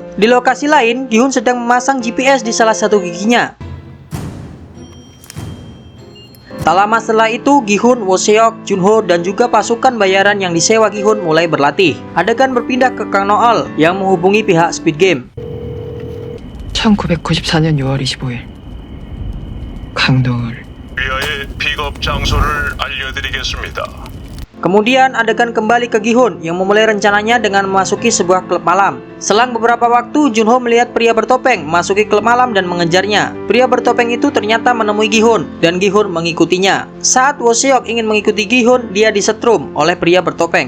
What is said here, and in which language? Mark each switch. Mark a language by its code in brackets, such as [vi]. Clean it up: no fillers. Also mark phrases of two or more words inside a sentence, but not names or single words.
[id] Di lokasi lain, Gi-hun sedang memasang GPS di salah satu giginya. Tak lama setelah itu, Gi-hun, Wo Seok, Jun-ho, dan juga pasukan bayaran yang disewa Gi-hun mulai berlatih. Adegan berpindah ke Kang Noel yang menghubungi pihak Squid Game. [ko] 1994년 6월 25일 강노을 위하의 픽업 장소를 알려드리겠습니다. [id] Kemudian adegan kembali ke Gi-hun yang memulai rencananya dengan memasuki sebuah klub malam. Selang beberapa waktu, Jun-ho melihat pria bertopeng memasuki klub malam dan mengejarnya. Pria bertopeng itu ternyata menemui Gi-hun dan Gi-hun mengikutinya. Saat Wo Seok ingin mengikuti Gi-hun, dia disetrum oleh pria bertopeng.